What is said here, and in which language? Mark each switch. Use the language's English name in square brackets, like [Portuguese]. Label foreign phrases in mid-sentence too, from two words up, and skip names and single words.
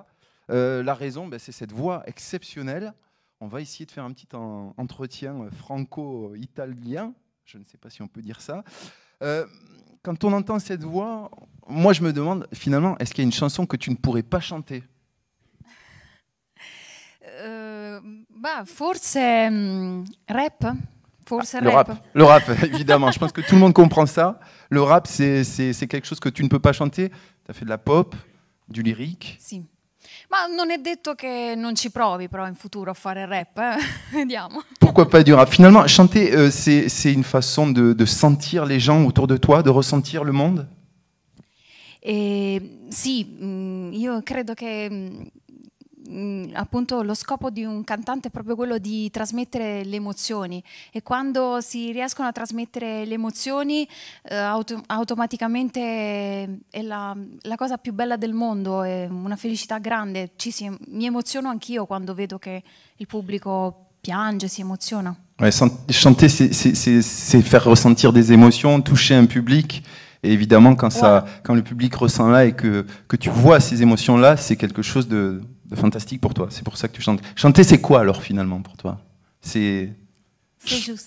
[French] La raison, c'est cette voix exceptionnelle. On va essayer de faire un petit entretien franco-italien. Je ne sais pas si on peut dire ça. Quand on entend cette voix, moi je me demande finalement, est-ce qu'il y a une chanson que tu ne pourrais pas chanter? [Italian] Forse rap. Forse [French] Le rap, évidemment. Je pense que tout le monde comprend ça. Le rap, c'est quelque chose que tu ne peux pas chanter. Tu as fait de la pop, du lyrique. [Italian] Sì. Ma non è detto che non ci provi però in futuro a fare rap, eh? Vediamo. [French] Pourquoi pas du rap? Finalement, chanter, c'est une façon de sentir les gens autour de toi, de ressentir le monde. [Italian] Sì, io credo che appunto lo scopo di un cantante è proprio quello di trasmettere le emozioni, e quando si riescono a trasmettere le emozioni automaticamente è la cosa più bella del mondo, è una felicità grande. Mi emoziono anch'io quando vedo che il pubblico piange, si emoziona. [French] Ouais, chanter, c'est faire ressentir des émotions, toucher un public. Et évidemment, quand le public ressent là et que tu vois ces émotions-là, c'est quelque chose de fantastique pour toi. C'est pour ça que tu chantes. Chanter, c'est quoi alors finalement pour toi? C'est juste.